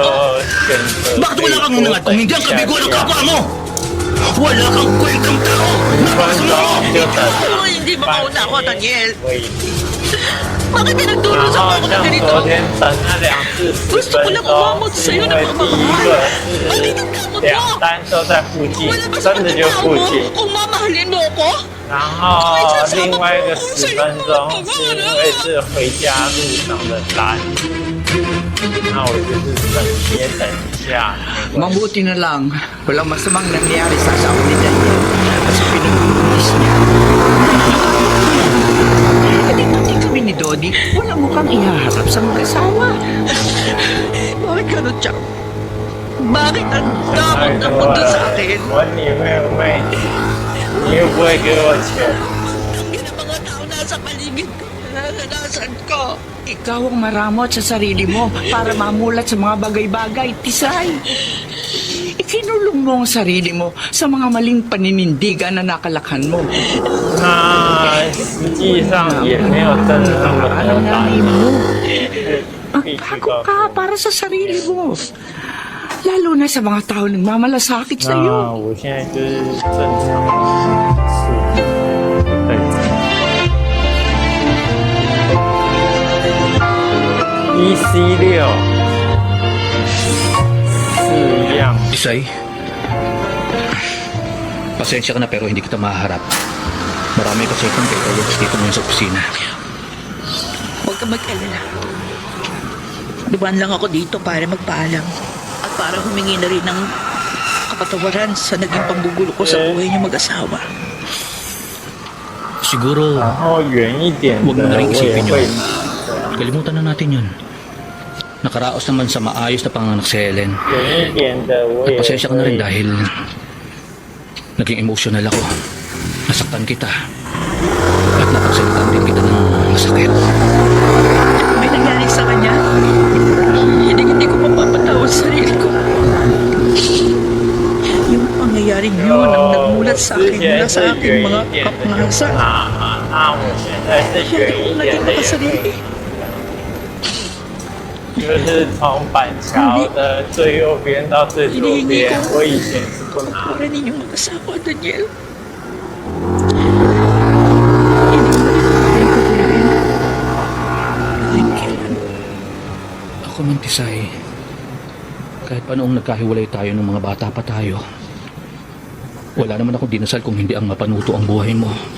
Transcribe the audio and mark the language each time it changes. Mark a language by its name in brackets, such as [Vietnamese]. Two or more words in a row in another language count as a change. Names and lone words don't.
[Filipino] Bakit wala kang unangat kung hindi ang kabigo ng kapwa mo? Wala kang kwentang tao! Napakasama mo! Ay, hindi makauna ako, Daniel. Bakit pinagtulong sa ako ng ganito? Gusto ko lang umamot sa'yo ng pagmamahal. Bakit ang kamot mo? [Chinese] 单都在附近 [Filipino] Wala，ba [Chinese] 真的就附近。 [Filipino] kung mamahalin mo ako? [Chinese] 然后另外一个10分钟是因为是回家路上的拦，那我就是等也等一下。 [Filipino] Mabuti na lang. Walang masamang nangyari sa asawa ni Daniel kasi pinag-uubis niya. Hindi pati kami ni Dodi, wala mukhang ihaharap sa mag-asawa. Bakit ganun, Chang? Bakit ang damot ng mundo sa akin? [Chinese] 问你妹妹，你又不会给我钱？ [Filipino] Ang mga tao nasa paligid ko, naranasan ko. Ikaw ang maramot sa sarili mo para mamulat sa mga bagay-bagay, Tisay. Ikinulong mo ang sarili mo sa mga maling paninindigan na nakalakhan mo. [Chinese] 那实际上也没有真的那么多 [Filipino] Ano na [Chinese] 难。 [Filipino] mo? [Chinese] 必须 [Filipino] Magbago [Chinese] 告 [Filipino] ka para sa sarili mo. Lalo na sa mga tao nagmamalasakit sa [Chinese] 那 [Filipino] iyo. [Chinese] 我现在就是正常的事，对。EC6是一样。 [Filipino] Isay, pasensya ka na pero hindi kita mahaharap. Marami kasi itong paperworks dito ngayon sa opisina. Huwag ka mag-alala. Dumaan lang ako dito para magpaalam at para humingi na rin ng kapatawaran sa naging panggugulo ko sa buhay niyo mag-asawa. Siguro, [Chinese] 然后远一点 [Filipino] huwag [Chinese] 的 [Filipino] mo na rin [Chinese] 我也 [Filipino] isipin [Chinese] 会 [Filipino] yun. Kalimutan na natin yun. Nakaraos naman sa maayos na panganak si Helen. [Chinese] 远一点的我 [Filipino] At [Chinese] 也 [Filipino] pasensya ka na rin [Chinese] 会 [Filipino] dahil naging emotional ako. Nasaktan kita. At napagsalitan din kita ng masakit. May nangyari sa kanya. Hindi ko mapapatawad sa sarili ko. Yung pangyayaring yun ang nagmulat sa akin mula sa aking mga kapangasan. [Chinese] 那我现在是 [Filipino] Hindi [Chinese] 远 [Filipino] ko [Chinese] 一点 [Filipino] naging [Chinese] 的， [Filipino] makasarili. [Chinese] 就是从板桥的最右边到最左边，我以前是不拿。 [Filipino] Para ninyong mag-asawa, Daniel. Ako man, Tisay. Kahit pa noong nagkahiwalay tayo ng mga bata pa tayo, wala naman akong dinasal kung hindi ang mapanuto ang buhay mo.